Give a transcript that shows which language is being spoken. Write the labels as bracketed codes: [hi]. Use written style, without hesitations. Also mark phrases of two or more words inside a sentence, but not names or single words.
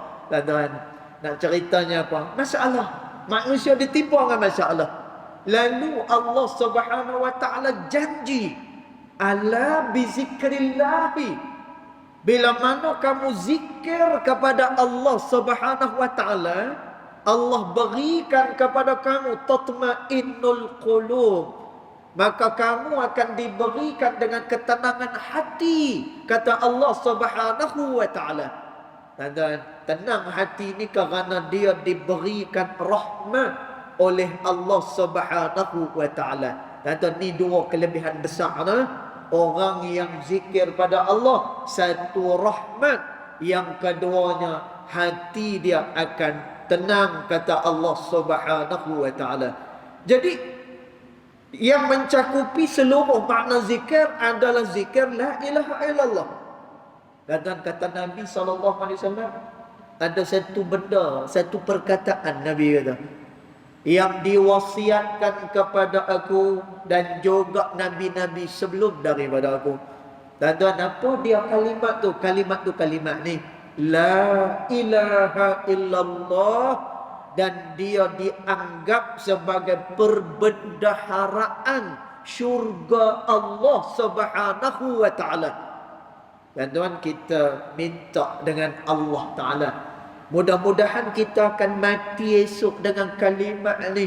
[ms] Tuan-tuan, nak ceritanya apa? Masalah. Manusia ditipu dengan masalah. Lalu Allah Subhanahu Wa Ta'ala janji, [ar] ألا بذكر الله. [ms] Bila mana kamu zikir kepada Allah Subhanahu Wa Ta'ala, Allah berikan kepada kamu [ar] تطمئن القلوب. [ms] Maka kamu akan diberikan dengan ketenangan hati, kata Allah Subhanahu Wa Ta'ala. Dan tenang hati ni kerana dia diberikan rahmat oleh Allah Subhanahu Wa Ta'ala. Tuan-tuan, ni dua kelebihan besar orang yang zikir pada Allah. Satu rahmat, yang keduanya hati dia akan tenang, kata Allah Subhanahu wa taala. Jadi yang mencakupi seluruh makna zikir adalah zikir [ar] لا إله إلا الله. [ms] Dan kata Nabi SAW, ada satu benda, satu perkataan Nabi kata, yang diwasiatkan kepada aku dan juga nabi-nabi sebelum daripada aku. Dan apa dia kalimat tu? Kalimat ni, [ar] لا إله إلا الله, [ms] dan dia dianggap sebagai perbendaharaan syurga Allah Subhanahu wa taala. Tuan-tuan, kita minta dengan Allah Taala, mudah-mudahan kita akan mati esok dengan kalimat ni.